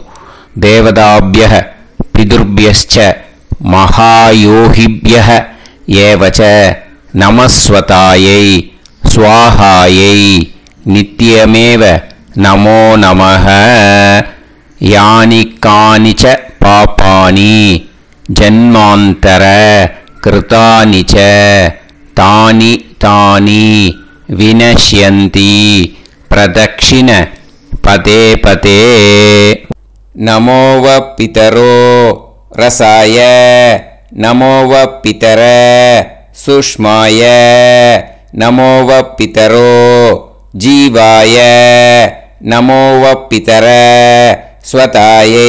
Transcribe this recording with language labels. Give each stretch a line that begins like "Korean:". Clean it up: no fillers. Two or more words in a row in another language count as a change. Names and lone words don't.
Sanskrit: देवताभ्यः पितृभ्यश्च महायोगिभ्यः एवच नमःस्वधायै स्वाहायै नित्यमेव नमो नमः. यानि कानिच्च पापानि जन्मान्तर कृतानि च तानि तानि विनश्यन्ति प्रदक्षिण पते पते नमो वः पितरो रसाय नमो वः पितर सुष्माय नमो वः पितरो जीवाय नमो वः पितर स्वतायै